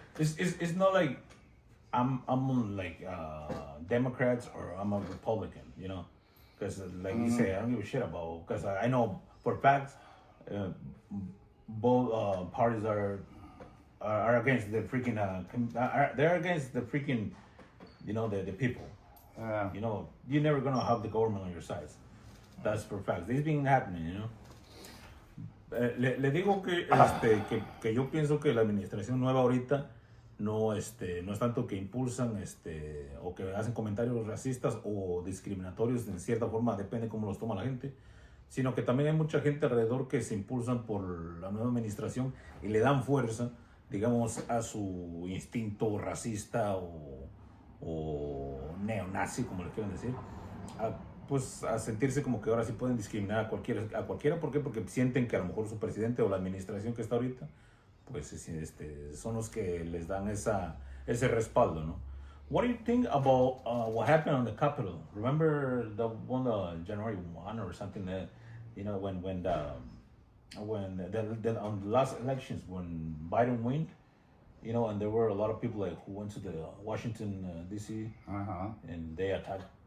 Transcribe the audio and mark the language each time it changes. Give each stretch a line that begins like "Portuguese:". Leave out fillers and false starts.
English: it's not like I'm like Democrats or I'm a Republican, you know, because like you say, I don't give a shit about, because I know for facts both parties are against the freaking they're against the freaking, you know, the people. You know, you're never gonna have the government on your side. That's for facts. This been happening, you know.
Spanish: Le digo que yo pienso que la administración nueva ahorita no es tanto que impulsan o que hacen comentarios racistas o discriminatorios en cierta forma, depende cómo los toma la gente, sino que también hay mucha gente alrededor que se impulsan por la nueva administración y le dan fuerza, digamos, a su instinto racista o neonazi, como le quieran decir, pues a sentirse como que ahora sí pueden discriminar a cualquiera. ¿Por qué? Porque sienten que a lo mejor su presidente o la administración que está ahorita pues son los que les dan ese respaldo, ¿no?
English: What do you think about what happened on the Capitol? Remember the one January 1 or something that, you know, when on the last elections when Biden won, you know, and there were a lot of people like who went to the Washington D.C. And they attacked